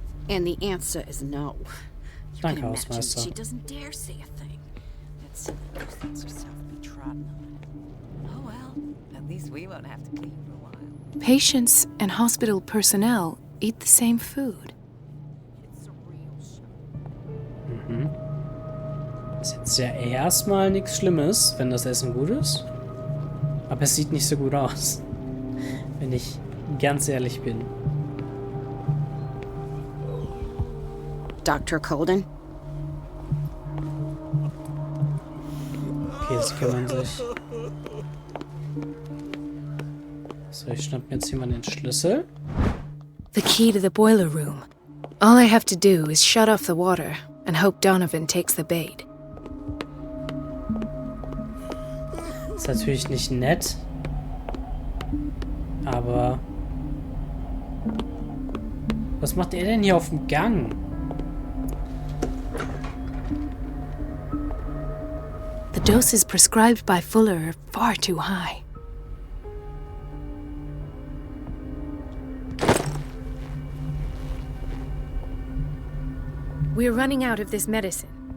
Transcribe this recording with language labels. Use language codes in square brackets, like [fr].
[en] And the answer is no. You can [de] Danke, [en] imagine [de] Hausmeister. [en] she doesn't dare say a thing. That silly goose thinks herself to be trodden on. Oh well, at least we won't have to clean for a while. Patients and hospital personnel eat the same food. Mhm. [de] Ist jetzt ja erstmal nichts Schlimmes, wenn das Essen gut ist. Aber es sieht nicht so gut aus. Wenn ich ganz ehrlich bin. [en] Dr. Colden? [de] Okay, jetzt kümmern sich. So, ich schnapp mir jetzt hier mal den Schlüssel. [en] The key to the boiler room. All I have to do is shut off the water and hope Donovan takes the bait. [de] Ist natürlich nicht nett. Aber... Was macht er denn hier auf dem Gang? [en] The doses prescribed by Fuller are far too high. We're running out of this medicine.